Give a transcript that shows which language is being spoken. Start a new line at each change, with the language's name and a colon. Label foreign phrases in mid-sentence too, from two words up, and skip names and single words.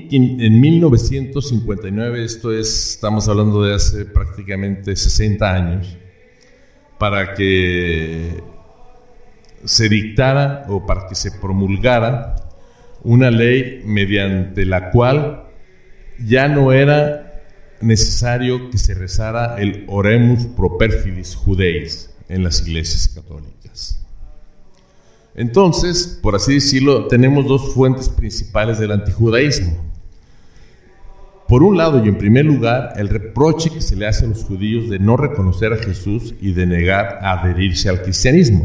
Spanish: 1959, estamos hablando de hace prácticamente 60 años, para que se dictara o para que se promulgara una ley mediante la cual ya no era necesario que se rezara el
Latin: Oremus pro perfidis judeis
Spanish: en las iglesias católicas. Entonces, por así decirlo, tenemos dos fuentes principales del antijudaísmo. Por un lado, y en primer lugar, el reproche que se le hace a los judíos de no reconocer a Jesús y de negar a adherirse al cristianismo.